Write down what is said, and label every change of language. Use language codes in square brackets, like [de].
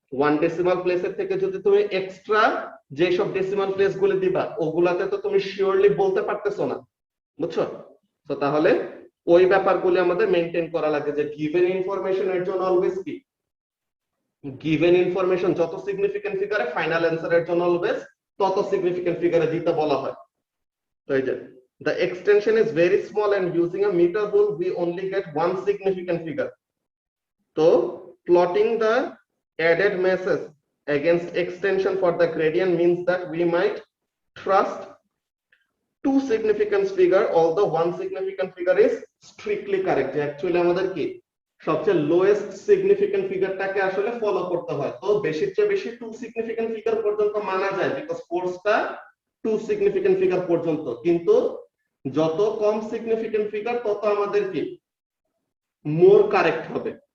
[bn] 1 decimal প্লেসের থেকে যদি তুমি এক্সট্রা যে সব ডেসিমাল প্লেস গুলো দিবা, ওগুলাতে তো তুমি শিওরলি বলতে পারতেছো না। বুঝছো? তো তাহলে ওই ব্যাপারগুলো আমাদের মেইনটেইন করা লাগে, যে গিভেন ইনফরমেশন এর জন্য অলওয়েজ কি, গিভেন ইনফরমেশন যত সিগনিফিকেন্ট ফিগারে, ফাইনাল অ্যানসারের জন্য অলওয়েজ তত সিগনিফিকেন্ট ফিগারে দিতে বলা হয়। তো এই যে [en] the extension is very small and using a meter rule we only get one significant figure. So plotting the added masses against extension for the gradient means that we might trust two significant figure, although one significant figure is strictly correct. [bn] Actually আমাদের কি সবচেয়ে lowest significant ফিগারটাকে আসলে follow করতে হয়। তো বেশির চেয়ে বেশি টু সিগনিফিকেন্ট ফিগার পর্যন্ত মানা যায়, বিকজ ফোর্সটা টু সিগনিফিকেন্ট ফিগার পর্যন্ত। কিন্তু যত কম সিগনিফিকেন্ট ফিগার তত আমাদের কি মোর কারেক্ট হবে।